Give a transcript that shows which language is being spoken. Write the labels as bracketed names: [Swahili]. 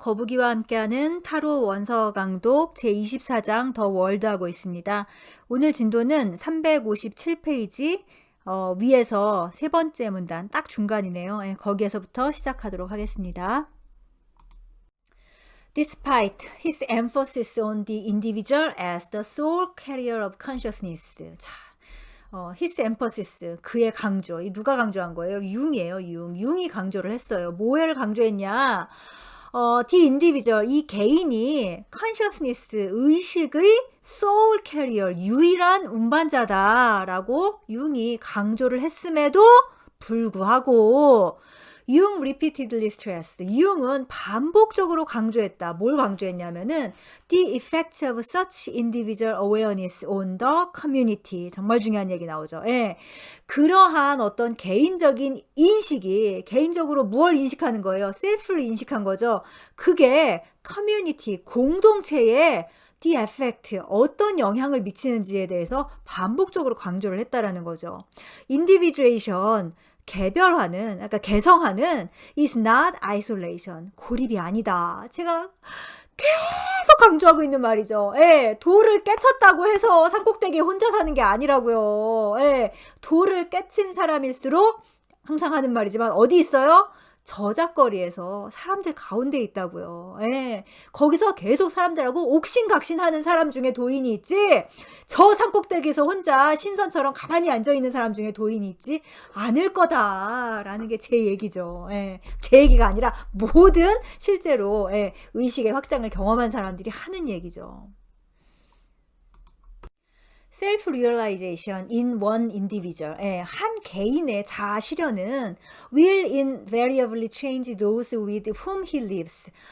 [Korean] 거북이와 함께하는 타로 원서 강독 제24장 더 월드 하고 있습니다. 오늘 진도는 357페이지 위에서 세 번째 문단 딱 중간이네요. 거기에서부터 시작하도록 하겠습니다. [English] Despite his emphasis on the individual as the sole carrier of consciousness. [Korean] 자, his emphasis, 그의 강조. 이 누가 강조한 거예요? 융이에요, 융. 융이 강조를 했어요. 뭐를 강조했냐? [English] the individual, [Korean] 이 개인이 consciousness, 의식의 [English] soul carrier, [Korean] 유일한 운반자다라고 융이 강조를 했음에도 불구하고 융 [English] repeatedly stressed. [Korean] 융은 반복적으로 강조했다. 뭘 강조했냐면은 [English] the effect of such individual awareness on the community. [Korean] 정말 중요한 얘기 나오죠. 예. 그러한 어떤 개인적인 인식이 개인적으로 무엇을 인식하는 거예요? 셀프를 인식한 거죠. 그게 커뮤니티, 공동체에 [English] the effect, [Korean] 어떤 영향을 미치는지에 대해서 반복적으로 강조를 했다라는 거죠. individuation, 개별화는, 그러니까 개성화는 [English] is not isolation, [Korean] 고립이 아니다. 제가 계속 강조하고 있는 말이죠. 예, 돌을 깨쳤다고 해서 산꼭대기에 혼자 사는 게 아니라고요. 예, 돌을 깨친 사람일수록 항상 하는 말이지만 어디 있어요? 저작거리에서 사람들 가운데 있다고요. 예, 거기서 계속 사람들하고 옥신각신하는 사람 중에 도인이 있지, 저 산꼭대기에서 혼자 신선처럼 가만히 앉아있는 사람 중에 도인이 있지 않을 거다라는 게 제 얘기죠. 예, 제 얘기가 아니라 모든 실제로 의식의 확장을 경험한 사람들이 하는 얘기죠. [English] self-realization in one individual. [Korean] 한 개인의 자아 실현은 [English] will invariably change those with whom he lives.